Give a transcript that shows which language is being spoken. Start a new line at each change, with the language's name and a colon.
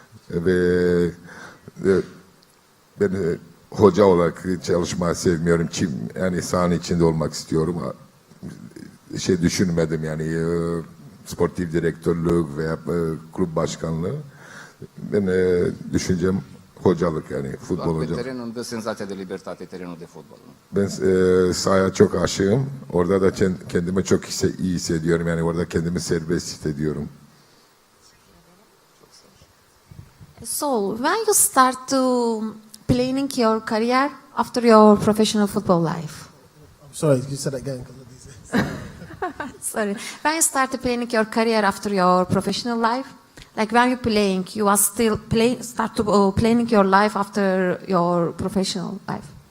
Turkish: Ve ben hoca olarak çalışmayı sevmiyorum. Yani sahanın içinde olmak istiyorum. Düşünmedim yani sportif direktörlük veya kulüp başkanlığı. Ben düşüncem hocalık yani futbol
Romanian: Doar pe
Turkish: hocalık.
Romanian: teren îmi dă senzația de libertate terenul de fotbal. Nu?
Turkish: Ben sahaya çok aşığım. Orada da kendimi çok iyi hissediyorum. Yani orada kendimi serbest hissediyorum.
English: So, when you start to planning your career after your professional football life? Sorry, you said that again. 'Cause of these. Sorry. When you start planning your career after your professional life, like when you're playing, you are still start to planning your life after your professional life.